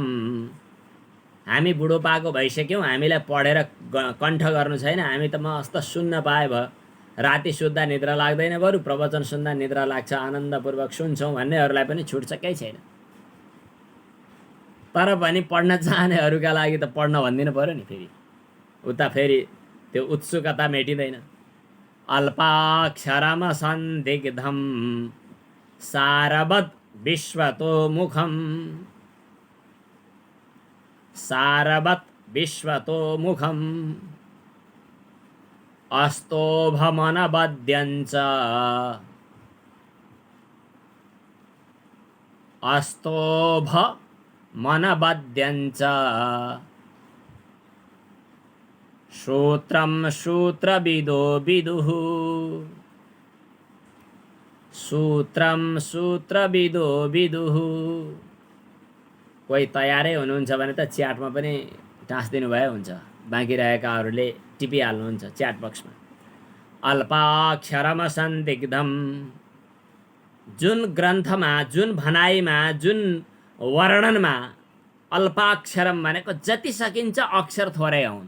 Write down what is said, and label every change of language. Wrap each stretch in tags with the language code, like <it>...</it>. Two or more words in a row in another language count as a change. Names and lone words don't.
<ne>हामी बुढोपाको भइसक्यौँ, हामीलाई पढेर कण्ठ गर्नु छैन, हामी त मस्त सुन्न पाए भयो। राति सुत्दा निद्रा लाग्दैन, बरु प्रवचन सुन्दा निद्रा लाग्छ, आनन्दपूर्वक सुन्छौँ भन्नेहरूलाई पनि छुट्छ, केही छैन। तर पनि पढ्न चाहनेहरूका लागि त पढ्न भनिदिनु पऱ्यो नि। फेरि उता फेरि त्यो उत्सुकता मेटिँदैन।</ne> <sa>अल्पाक्षरम सन्दिग्धम सारवत् विश्वतो मुखम, सारवत् विश्वतो मुखम अस्तोभमनबध्यञ्च, अस्तोभमनबध्यञ्च सूत्रं सूत्रविदो विदुः, सूत्रं सूत्रविदो विदुः।</sa> <ne>कोही तयारै हुनुहुन्छ भने त च्याटमा पनि टाँसिदिनु भए हुन्छ, बाँकी रहेकाहरूले टिपिहाल्नुहुन्छ च्याट बक्समा।</ne> <sa>अल्पाक्षरम सन्दिग्धम।</sa> <ne>जुन ग्रन्थमा, जुन भनाइमा, जुन वर्णनमा अल्पाक्षरम भनेको जति सकिन्छ अक्षर थोरै हुन्।</ne>